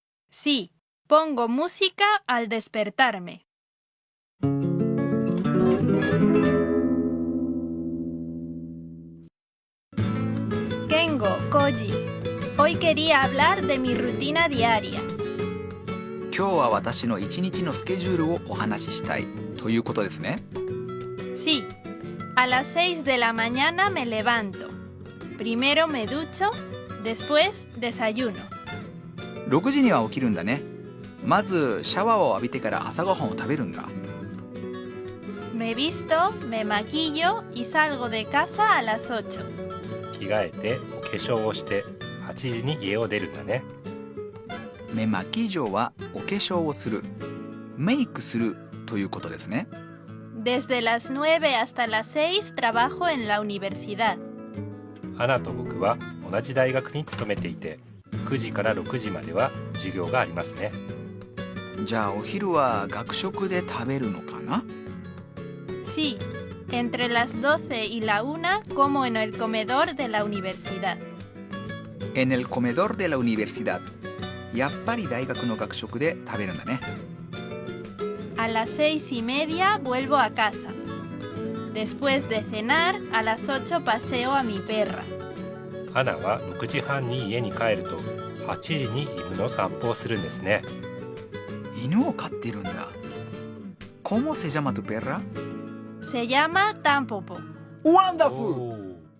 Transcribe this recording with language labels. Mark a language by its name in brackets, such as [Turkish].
[Spanish] Sí, pongo música al despertarme. Kengo, Koji. Hoy quería hablar de mi rutina diaria. [Japanese] 今日は私の一日のスケジュールをお話ししたいということですね。 [Spanish] Sí, a las 6 de la mañana me levanto. Primero me ducho, después desayuno. [Japanese] 6時には起きるんだね。まずシャワーを浴びてから朝ごはんを食べるんだ。 [Spanish] Me visto, me maquillo y salgo de casa a las 8. [Japanese] 着替えてお化粧をして8時に家を出るんだね。メマキジョはお化粧をする、メイクするということですね。 [Spanish] Desde las 9 hasta las 6 trabajo en la universidad. [Japanese] アナと僕は同じ大学に勤めていて、9時から6時までは授業がありますね。じゃあお昼は学食で食べるのかな？ [Spanish] Sí, entre las 12 y la 1 como en el comedor de la universidad. En el comedor de la universidad。 [Japanese] やっぱり大学の学食で食べるんだね。 [Spanish] A las 6:30 vuelvo a casa. Después de cenar, a las 8 paseo a mi perra. [Japanese] アナは6時半に家に帰ると8時に犬の散歩をするんですね。犬を飼ってるんだ。 [Spanish] ¿Cómo se llama tu perra? Se llama Tampopo. [English] Wonderful!